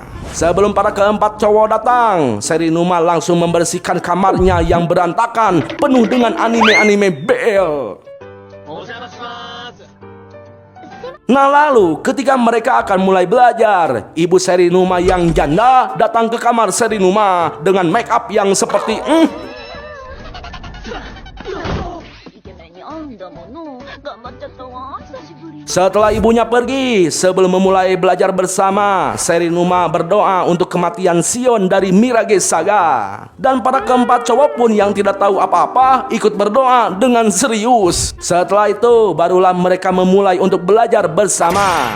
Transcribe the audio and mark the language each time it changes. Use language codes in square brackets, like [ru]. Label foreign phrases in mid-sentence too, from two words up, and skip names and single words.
[id] Sebelum para keempat cowok datang, Serinuma langsung membersihkan kamarnya yang berantakan, penuh dengan anime-anime BL. Nah lalu, ketika mereka akan mulai belajar, ibu Serinuma yang janda datang ke kamar Serinuma dengan make up yang seperti [ja] イケメンに会うんだもの。頑張っちゃったわ。久しぶり。 [id] Setelah ibunya pergi, sebelum memulai belajar bersama, Serinuma berdoa untuk kematian Shion dari Mirage Saga. Dan para keempat cowok pun yang tidak tahu apa-apa ikut berdoa dengan serius. Setelah itu, barulah mereka memulai untuk belajar bersama.